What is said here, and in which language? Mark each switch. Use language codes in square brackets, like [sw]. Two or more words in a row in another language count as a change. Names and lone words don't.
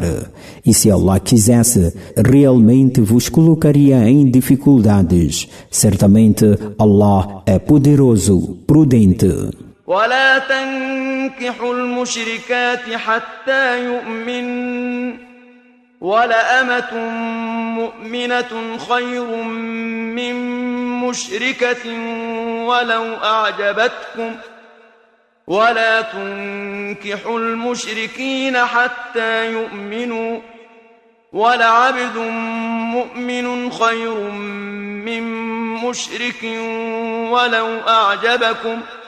[pt] E se Allah quisesse, realmente vos colocaria em dificuldades. Certamente Allah é poderoso, prudente. [ar] ولا تنكحوا المشركات حتى يؤمن ولأمة مؤمنة خير من مشركة ولو أعجبتكم ولا تنكحوا المشركين حتى يؤمنوا ولعبد مؤمن خير من مشرك ولو أعجبكم